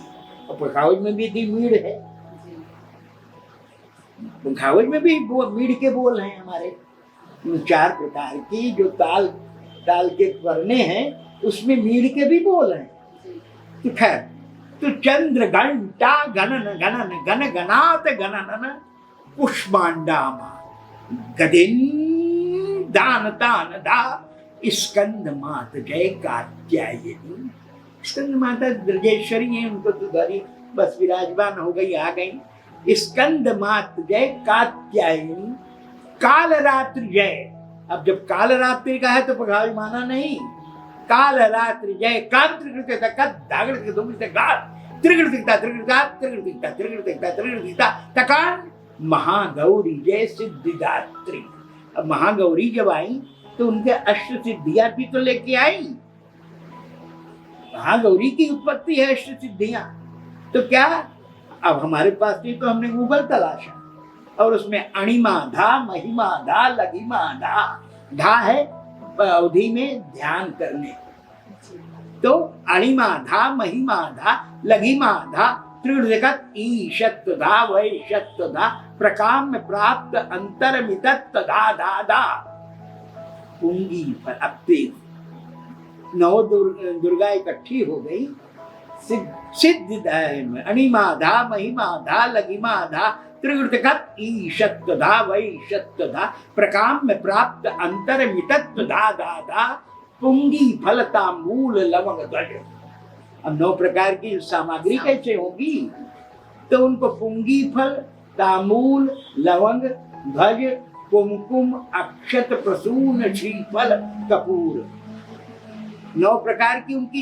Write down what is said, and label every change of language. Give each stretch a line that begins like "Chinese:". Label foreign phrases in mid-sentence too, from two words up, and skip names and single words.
Hindi: और पखावज में भी मीड़ है, पखावज में भी मीड़ के बोल हैं हमारे 4 प्रकार की, जो ताल के करने हैं उसमें मीड़ के भी बोल हैं। तो खैर, तो चंद्र घंटा गणन गणन गण गणात गणन कुष्मांडामा गदिन दान तान दा स्कंद मात जय कात्यायनी। स्कंद माता ब्रजेश्वरी हैं, उनको तो धरी बस विराजमान हो गई, आ गई। स्कंद मात जय कात्यायनी काल रात्रि जय। अब जब काल रात्रि का है तो पखावी माना नहीं, काल रात्रि जय कांत महागौरी जय सिद्धिदात्री। अब महागौरी जब आई तो उनके अष्ट सिद्धियां भी तो लेके आई। महागौरी की उत्पत्ति है अष्ट सिद्धियां, तो क्या अब हमारे पास नहीं, तो हमने गूगल तलाशा और उसमें अणिमा धा महिमा धा लघिमा धा, धा है अवधि में ध्यान करने, तो अणिमा धा महिमा धा लघिमा धा त्रिवृकत ईशत्व धा वैशत्व धा प्रकाम में प्राप्त अंतरमितत्व धा धा धा पुंगी पर। अब नौ दुर्गा इकट्ठी हो गई, सिद्ध अणिमा धा महिमा धा लघिमा धा त्रिवृकत ईशत्व धा वैशत्व धा प्रकाम में प्राप्त अंतरमितत्व धा धा धा पुंगी फलता मूल लवंग ध्वज। अब 9 प्रकार की सामग्री कैसे होगी? तो उनको पुंगी फल, तामूल, लवंग, ध्वज, कुमकुम, अक्षत, प्रसून, श्रीफल, कपूर, 9 प्रकार की उनकी।